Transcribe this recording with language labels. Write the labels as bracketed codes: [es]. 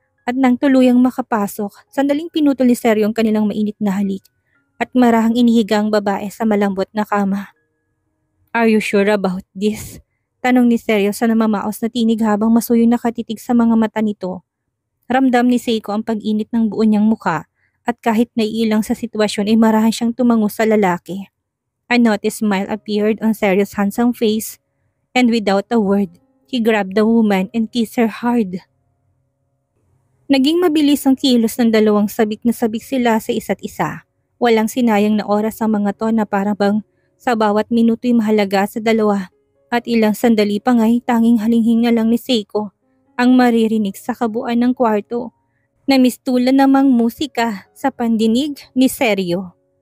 [tl] At nang tuluyang makapasok, sandaling pinutol ni Seryo ang kanilang mainit na halik at marahang inihiga ang babae sa malambot na kama. [en] "Are you sure about this?" [tl] Tanong ni Seryo sa namamaos na tinig habang masuyo nakatitig sa mga mata nito. Ramdam ni Seiko ang pag-init ng buo niyang mukha at kahit naiilang sa sitwasyon ay marahan siyang tumango sa lalaki. [en] A naughty smile appeared on Seryo's handsome face and without a word, he grabbed the woman and kissed her hard. [tl] Naging mabilis ang kilos ng dalawang sabik na sabik sila sa isa't isa. Walang sinayang na oras ang mga to na parang bang sa bawat minuto'y mahalaga sa dalawa at ilang sandali pa nga'y tanging halinghinga lang ni Seiko ang maririnig sa kabuuan ng kwarto na mistulan namang musika sa pandinig ni Seryo.